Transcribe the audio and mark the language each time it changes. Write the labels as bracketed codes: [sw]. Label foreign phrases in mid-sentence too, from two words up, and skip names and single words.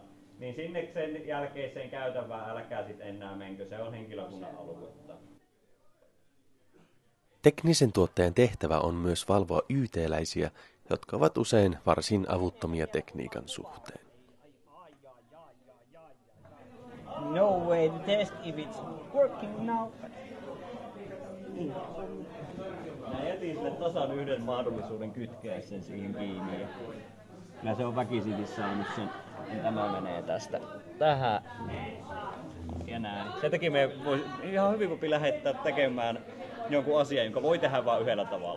[fi] Niin sinne sen jälkeiseen käytävään älkää sit enää menkö. Se on henkilökunnan aluetta. Teknisen tuottajan tehtävä on myös valvoa yyteläisiä, jotka ovat usein varsin avuttomia tekniikan suhteen. [en] No way to test if it's working now. [fi] Mä jätin sille tasan yhden mahdollisuuden kytkeä sen siihen kiinni. Kyllä se on väkisinkin saanut sen. Tämä menee tästä tähän. Ja näin. Sen takia me vois ihan hyvin voi lähettää tekemään jonkun asian, jonka voi tehdä vain yhdellä tavalla.